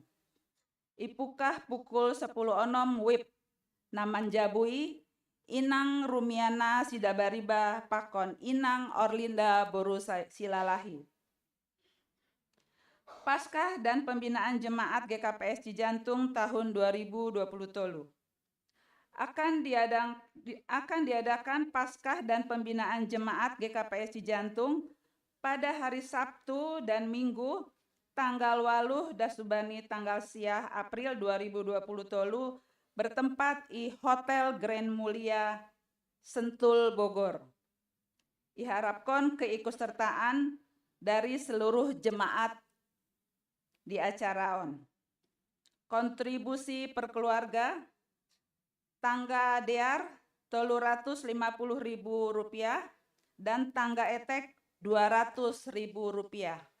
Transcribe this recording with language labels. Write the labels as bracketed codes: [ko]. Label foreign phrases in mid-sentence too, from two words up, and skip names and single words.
[id] Ipukah pukul 10.06 WIB. [bts] Naman jabui Inang Rumiana Sidabariba Pakon Inang Orlinda Boru Silalahi. [id] Paskah dan Pembinaan Jemaat GKPS Cijantung tahun 2020 tolu. Akan diadakan Paskah dan Pembinaan Jemaat GKPS Cijantung pada hari Sabtu dan Minggu tanggal 8 dasubani tanggal siah April 2020 tolu bertempat di Hotel Grand Mulia Sentul Bogor. Diharapkan keikutsertaan dari seluruh jemaat di acara on. Kontribusi per keluarga [bts] tangga dear [id] Rp350.000 dan [bts] tangga etek [id] Rp200.000.